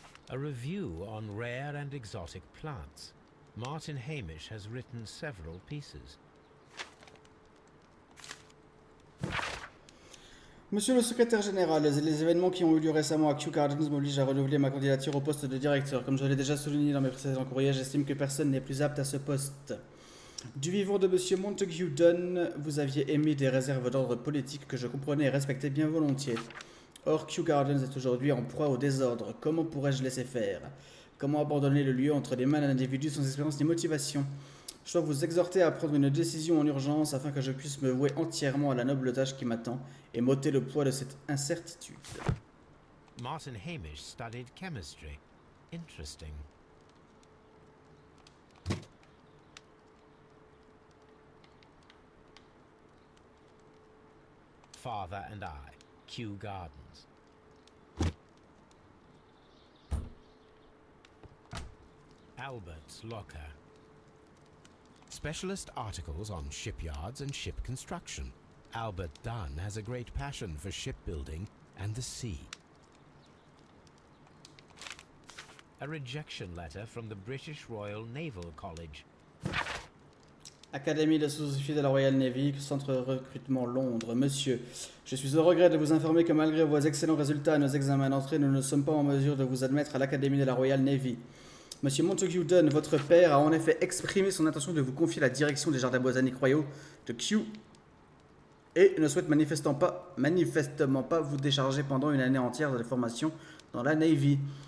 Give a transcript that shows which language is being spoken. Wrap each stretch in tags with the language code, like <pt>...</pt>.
<en>A review on rare and exotic plants. Martin Hamish has written several pieces.</en> <fr>Monsieur le secrétaire général, les événements qui ont eu lieu récemment à Kew Gardens m'obligent à renouveler ma candidature au poste de directeur. Comme je l'ai déjà souligné dans mes précédents courriers, j'estime que personne n'est plus apte à ce poste. Du vivant de Monsieur Montague Dunn, vous aviez émis des réserves d'ordre politique que je comprenais et respectais bien volontiers. Or, Kew Gardens est aujourd'hui en proie au désordre. Comment pourrais-je laisser faire? Comment abandonner le lieu entre les mains d'un individu sans expérience ni motivation? Je dois vous exhorter à prendre une décision en urgence afin que je puisse me vouer entièrement à la noble tâche qui m'attend et m'ôter le poids de cette incertitude.</fr> <en>Martin Hamish studied chemistry. Interesting. Father and I, Kew Gardens. Albert's locker. Specialist articles on shipyards and ship construction. Albert Dunn has a great passion for shipbuilding and the sea. A rejection letter from the British Royal Naval College.</en> <fr>Académie de sous-officiers de la Royal Navy, centre de recrutement Londres. Monsieur, je suis au regret de vous informer que malgré vos excellents résultats à nos examens d'entrée, nous ne sommes pas en mesure de vous admettre à l'Académie de la Royal Navy. Monsieur Montague Dunn, votre père, a en effet exprimé son intention de vous confier la direction des jardins botaniques royaux de Kew et ne souhaite manifestement pas vous décharger pendant une année entière de formation dans la Navy.</fr>